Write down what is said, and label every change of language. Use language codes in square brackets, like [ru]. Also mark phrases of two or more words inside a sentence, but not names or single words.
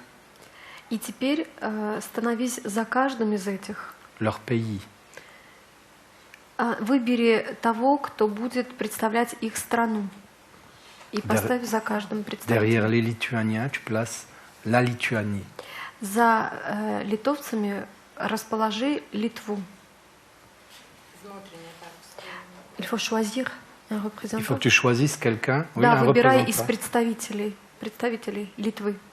[ru] И теперь становись за каждым из этих. [fr] leur pays. [ru] Выбери того, кто будет представлять их страну. И поставь за каждым представителем. [fr] Derrière les Lituaniens, tu places la Lituanie. [ru] За литовцами расположи Литву. [fr] Il faut choisir un représentant. Il faut que tu choisisses quelqu'un. Oui, [ru] Да, [fr] un [ru] выбирай из [fr] représentant. [ru] представителей Литвы.